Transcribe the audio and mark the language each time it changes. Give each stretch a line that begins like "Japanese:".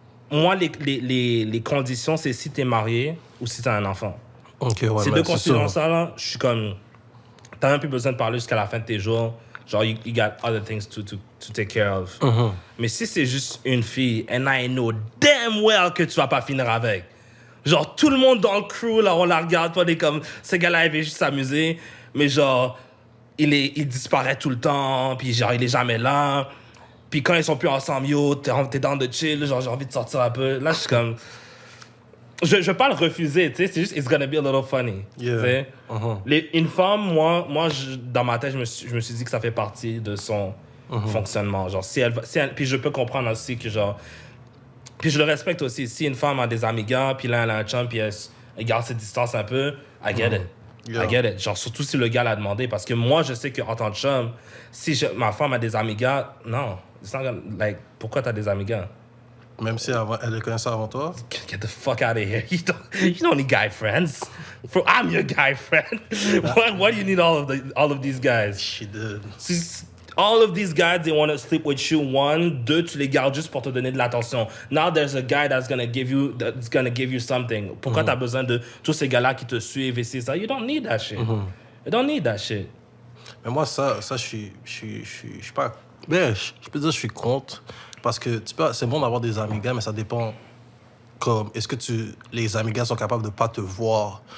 French: Moi, les conditions, c'est si t'es marié ou si t'as un enfant. OK, ouais, Ces ben, deux c'est conditions-là, je suis comme... T'as même plus besoin de parler jusqu'à la fin de tes jours.
English: Genre, you got other things to take care of.
French: Mais si c'est juste une fille,
English: and I know damn well
French: que tu vas pas finir avec. Genre, tout le monde dans le crew, là, on la regarde, toi, on est comme... Ce gars-là, il veut juste s'amuser. Mais genre, il disparaît tout le temps. Puis genre, il est jamais là. Puis quand ils sont plus ensemble, yo, t'es dans de chill. Genre, j'ai envie de sortir un peu. Là, je suis comme... Je vais pas le refuser, tu sais. C'est juste,
English: it's gonna be a little funny. Yeah.
French: Une femme, moi dans ma tête, je me suis dit que ça fait partie de son fonctionnement. Genre, si elle, puis je peux comprendre aussi que, genre... Puis je le respecte aussi. Si une femme a des amis gars, puis là, elle a un chum, puis elle garde ses distances un peu,
English: I get it. Yeah. I get it.
French: Genre, surtout si le gars l'a demandé. Parce que moi, je sais qu'en tant que chum, si ma femme a des amis gars, non. Like, pourquoi t'as des amis gars? Même si elle le connaissait avant toi.
English: Get the fuck out of here. You don't need guy friends. I'm your guy friend. Why do you need all of these guys? She did. All of these guys, they want to sleep with you.
French: One, deux, tu les gardes juste pour te donner de l'attention.
English: Now there's a guy that's gonna give you something.
French: Pourquoi t'as besoin de tous ces gars-là qui te suivent et c'est ça?
English: You don't need that shit. You don't need that shit.
French: Mais moi, ça je suis pas... Mais je peux dire que je suis contre. Parce que c'est bon d'avoir des amis gars, mais ça dépend. Comme, est-ce que les amis gars sont capables de pas te voir?